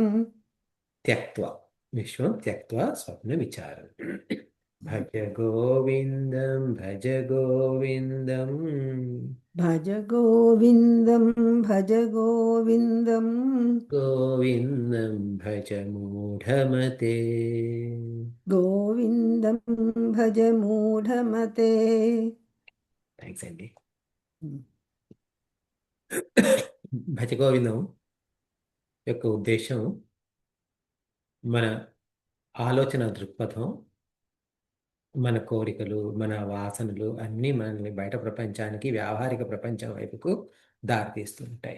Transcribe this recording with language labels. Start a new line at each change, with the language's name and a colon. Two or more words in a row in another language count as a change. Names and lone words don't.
Sanskrit: त्यक्त्वा विश्वं त्यक्त्वा स्वप्नविचारम् भज गोविन्दं भज गोविन्दम् भज गोविन्दं भज गोविन्दम् गोविन्दं भज मूढमते गोविन्दं भज मूढमते
Telugu: థ్యాంక్స్ అండి. భజ గోవిందం యొక్క ఉద్దేశం మన ఆలోచన దృక్పథం, మన కోరికలు, మన వాసనలు అన్నీ మనల్ని బయట ప్రపంచానికి, వ్యావహారిక ప్రపంచం వైపుకు దారితీస్తుంటాయి.